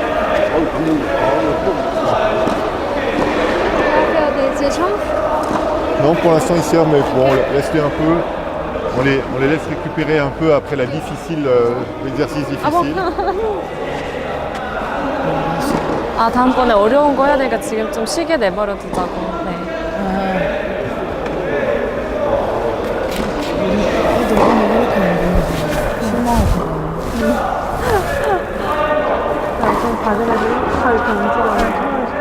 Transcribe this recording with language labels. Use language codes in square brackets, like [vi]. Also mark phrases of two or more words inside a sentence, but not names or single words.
[fr] faire des échanges. Non, pour l'instant ils servent, mais bon, laisse-les un peu. On les laisse récupérer un peu après l'exercice difficile. [ko] 아, 다음번에 어려운 거 해야 되니까 지금 좀 쉬게 내버려 두자고. 네. 좀 작은 애들이 잘 이렇게 움직여요.